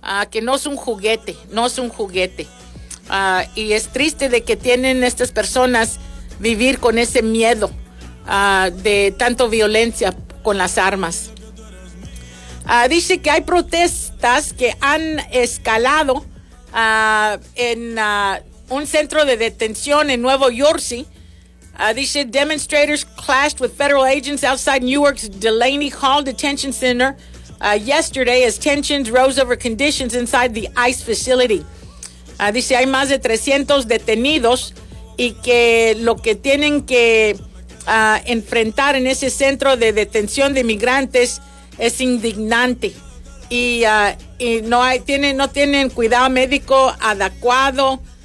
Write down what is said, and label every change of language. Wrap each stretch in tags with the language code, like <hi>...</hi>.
<es>Que no es un juguete, no es un juguete. Y es triste de que tienen estas personas vivir con ese miedo de tanto violencia con las armas. Dice que hay protestas que han escalado en un centro de detención en Nuevo Jersey.</es> <en>Dice, demonstrators clashed with federal agents outside Newark's Delaney Hall Detention Center yesterday as tensions rose over conditions inside the ICE facility.</en> <es>Dice, hay más de 300 detenidos y que lo que tienen que enfrentar en ese centro de detención de migrantes es indignante. Y no tienen cuidado médico adecuado.</es>